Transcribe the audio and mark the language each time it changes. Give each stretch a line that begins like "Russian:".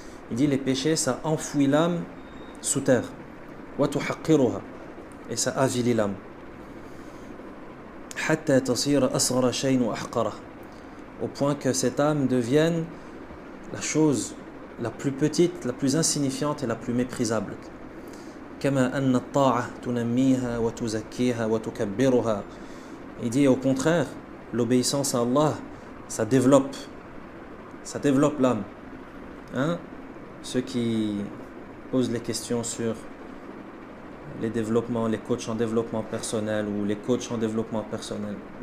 French: Il dit les péchés, ça enfouit l'âme sous terre.
Arabic: وَتُحَقِّرُهَا
French: et ça avilit l'âme.
Arabic: حتى تصير أصغر شيء وأحقره
French: au point que cette âme devienne la chose la plus petite, la plus insignifiante et la plus méprisable.
Arabic: كما أن الطاعة تنميها وتزكيها وتكبرها.
French: Il dit au contraire, l'obéissance à Allah, ça développe l'âme. Ceux qui posent les questions sur les développements, les coachs en développement personnel ou les coachs en développement personnel.